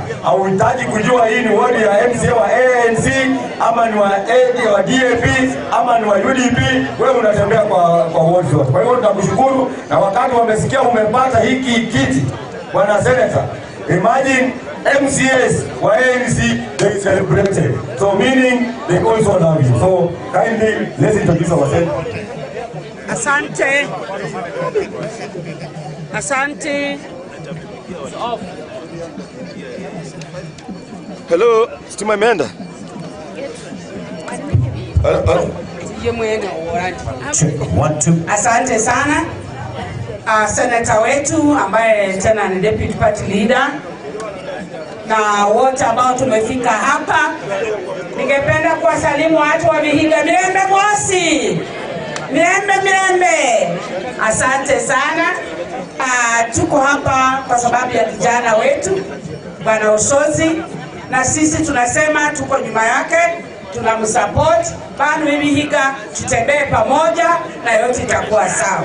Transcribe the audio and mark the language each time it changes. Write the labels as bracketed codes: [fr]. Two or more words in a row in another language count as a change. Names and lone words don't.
[sw] Hauhitaji kujua hii ni ward ya MCA wa ANC ama ni wa AD wa DAP ama ni wa UDP, wewe unatembea kwa wards zote. Kwa hiyo tunakushukuru, na wakati wamesikia umepata hiki kiti bwana Senator, imagine MCAs wa ANC [en] they celebrated, so meaning they also love you. So kindly let's introduce ourselves. [sw] Asante. Asante. Hello, stima imeenda? Asante sana. Senator wetu ambaye tena ni [en] deputy party leader [sw] na wote ambao tumefika hapa, ningependa kuwasalimu watu wa Vihiga. [luy] Mirembe mosi. Mirembe. [sw] Asante sana. Tuko hapa kwa sababu ya kijana wetu Bwana Osozi, na sisi tunasema tuko nyuma yake, tunamsupport. Bado Vihiga tutembee pamoja na yote itakuwa sawa.